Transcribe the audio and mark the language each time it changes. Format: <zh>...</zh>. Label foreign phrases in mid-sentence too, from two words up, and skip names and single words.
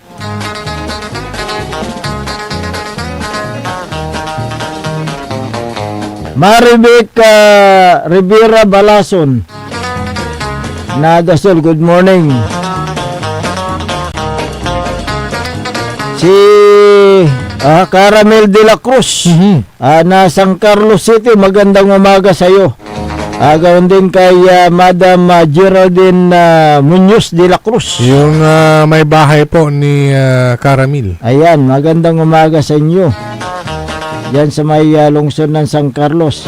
<tl>Maribek Rivera Balason na Dasol,</tl> <en>good morning.</en> <tl>Si Caramel de la Cruz na San Carlos City, magandang umaga sa iyo. Gawin din kay Madam Geraldine Muñoz de la Cruz. Yung may bahay po ni Caramel. Ayan, magandang umaga sa inyo. Yan sa may lungsod ng San Carlos.</tl>